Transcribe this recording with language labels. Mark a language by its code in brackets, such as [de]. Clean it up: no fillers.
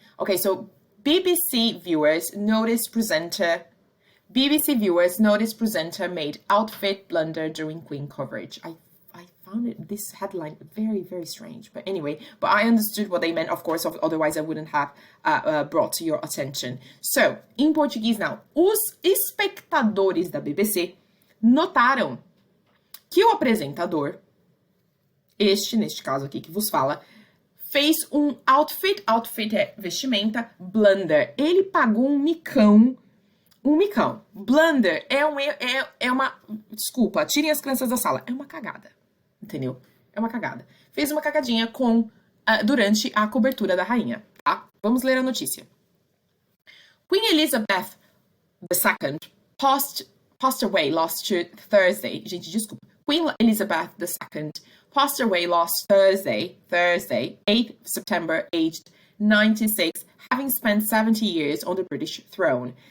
[en] Okay, so BBC viewers noticed presenter made outfit blunder during Queen coverage. I found this headline very, very strange. But anyway, I understood what they meant, of course, otherwise I wouldn't have brought to your attention. [pt] So, em português now, os espectadores da BBC notaram que o apresentador, neste caso aqui que vos fala, fez um outfit é vestimenta, blunder. Ele pagou um micão. Blunder é uma... Desculpa, tirem as crianças da sala. É uma cagada. Entendeu? É uma cagada. Fez uma cagadinha durante a cobertura da rainha, tá? Vamos ler a notícia. [en] Queen Elizabeth II passed away last Thursday. [pt] Gente, desculpa. [en] Queen Elizabeth II passed away last Thursday, 8th September, aged 96, having spent 70 years on the British throne.